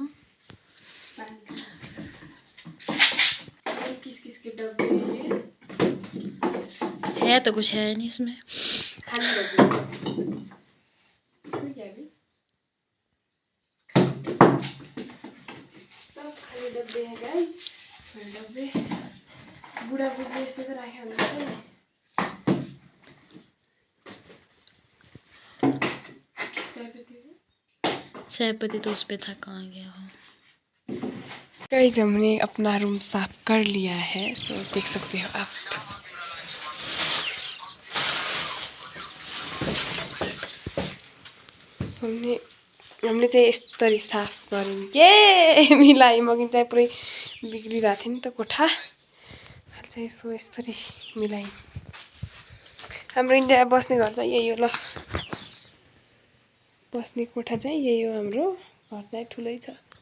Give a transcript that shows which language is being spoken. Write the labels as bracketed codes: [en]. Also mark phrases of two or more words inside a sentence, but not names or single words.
[hi] किस के डब्बे है तो कुछ है नहीं इसमें। खाली डब्बे है गाइस। [ne] डब्बे बुढ़ा बुढ़ी यस्तै त राखे हुन्छ नि। [hi] चायपत्ती तो उस पे था, कहाँ गया हो। गाइस हमने अपना रूम साफ कर लिया है। सो देख सकते हो आप। [ne] हमले चाहिँ यस्तरी साफ गर्यौँ के मिलायौँ। अघि चाहिँ पुरै बिग्रिरहेको थियो नि त कोठा। अहिले चाहिँ यसो यस्तरी मिलायौँ। हाम्रो इन्डिया बस्ने घर चाहिँ यही हो ल। बस्ने कोठा चाहिँ यही हो। हाम्रो घर चाहिँ ठुलै छ।